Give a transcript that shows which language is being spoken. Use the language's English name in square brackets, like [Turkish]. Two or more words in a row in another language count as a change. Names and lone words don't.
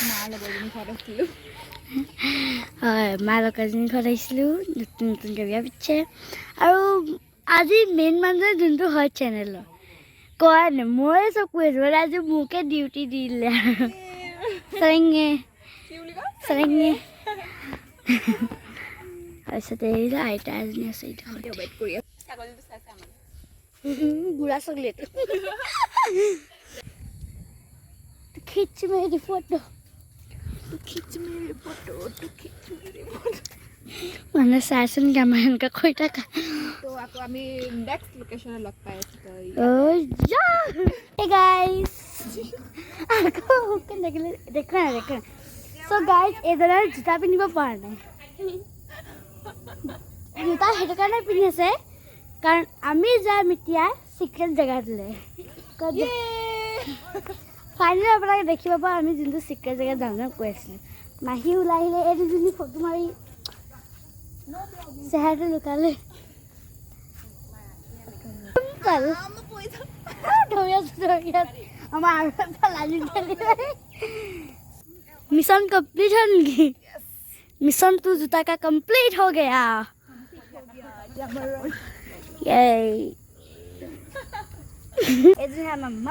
[Assamese] মা লগৰজনী ঘৰত আহিছিলোঁ নতুন নতুনকৈ বিয়া পিছে আৰু আজি মেইন মানুহজনে যোনটো হয় চেনেলৰ কোৱা নাই ময়ে চব কৈ আছোঁ মানে আজি মোকে ডিউটি দি দিলে আৰু চেৰেঙে তাৰপিছতে এইটো আইতা এজনী আছে বুঢ়া ছাগলী এইটো [Hindi] खींच मेरी फोटो [Assamese] মানে চাইচোন কেমেৰান কা কৈ থাকা তো আকৌ আমি নেক্সট লোকেশ্যনে লগ পাই আছোঁ [English] hey guys [Assamese] আকৌ কেনেকৈ দেখা চ' গাইজ এইদৰে জোতা পিন্ধিব পৰা নাই জোতা সেইটো কাৰণে পিন্ধি আছে কাৰণ আমি যাম এতিয়া চিক্ৰেট জেগাটোলৈ ফাইনেলি আপোনালোকে দেখিব পাব আমি যোনটো চিক্ৰেট জেগাত যাম যাম কৈ আছিলোঁ মাহী ওলাই আহিলে এই দুজনী ফটো মাৰি চেহেৰাটো লুকালে [Hindi] मिशन कंप्लीट है नहीं मिशन तू जूता का कंप्लीट हो गया मम्मा